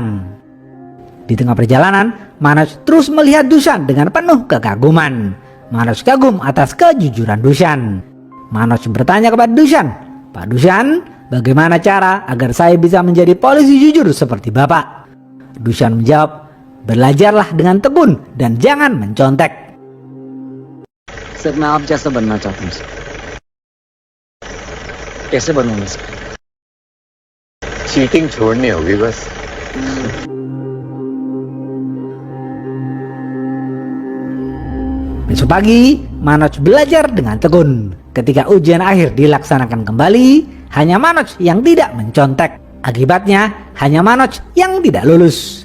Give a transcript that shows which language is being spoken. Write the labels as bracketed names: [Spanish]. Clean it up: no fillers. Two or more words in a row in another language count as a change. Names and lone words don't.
[Indonesian] Di tengah perjalanan, Manoj terus melihat Dushan dengan penuh kekaguman. Manoj kagum atas kejujuran Dushan. Manoj bertanya kepada Dushan, "Pak Dushan, bagaimana cara agar saya bisa menjadi polisi jujur seperti Bapak?" Dushan menjawab, "Belajarlah dengan tekun dan jangan mencontek." [Hindi] सर मैं आप जैसा बनना चाहता हूँ सर। कैसे बनूंगा सर? चीटिंग छोड़नी होगी बस। [Indonesian] Besok pagi, Manoj belajar dengan tekun. Ketika ujian akhir dilaksanakan kembali, hanya Manoj yang tidak mencontek. Akibatnya, hanya Manoj yang tidak lulus.